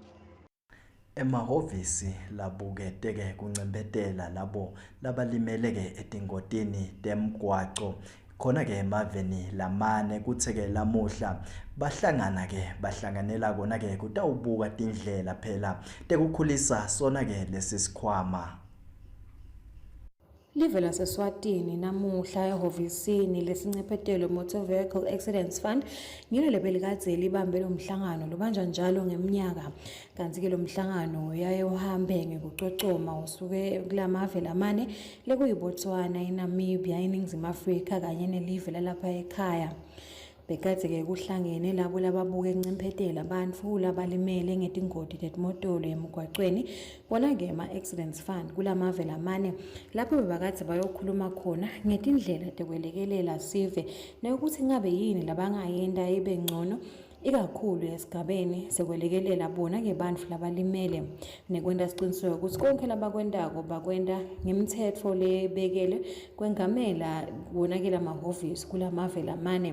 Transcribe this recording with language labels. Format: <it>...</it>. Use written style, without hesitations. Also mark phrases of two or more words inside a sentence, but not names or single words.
<ss>Emahovisi labuketeke kuncempetela labo labalimeleke etingotini temgwaco khona-ke emaveni lamane kutseke lamuhla bahlanganela kona-ke kutawubuka tindlela phela tekukhulisa sona-ke lesi sikhwama. Live laseSwatini namuhla ehhovisini lesincephetelo Motor Vehicle Accidents Fund ngilo lebelikade libambe lo mhlangano lubanjwa njalo ngeminyaka kanti ke lo mhlangano uyaye uhambe ngekucocoma usuke kulamave lamane lekuyiBotswana, iNamibia, iNingizimu Afrika kanye nelive lalapha ekhaya. Bekade ke kuhlangene labo lababuke encemphetela abantu labalimele ngetingoti zetimotolo emgwaqweni bona ke ama-accidents fund kulamave lamane lapho bebakade bayokhuluma khona ngetindlela tekwelekelela sive nokuthi ngabe yini labangayenda ibe ngcono ikakhulu esigabeni sekwelekelela bona ke bantu labalimele nekwenta siqiniseko ukuthi konke labakwendako bakwenda ngemithetho lebekele kwengamela wonakela amahhovisi kulamave lamane.</ss>